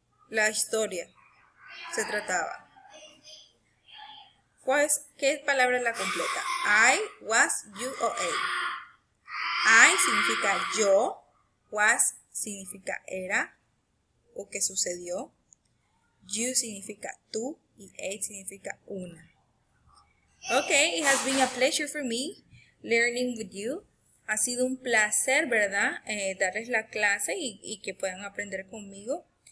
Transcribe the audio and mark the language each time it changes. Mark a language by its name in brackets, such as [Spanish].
[Spanish] La historia se trataba. ¿Qué palabra es la completa? I, was, you o a. I significa yo. Was significa era o que sucedió. You significa tú y a significa una. [English] Okay, it has been a pleasure for me learning with you. [Spanish] Ha sido un placer, ¿verdad? Darles la clase y que puedan aprender conmigo.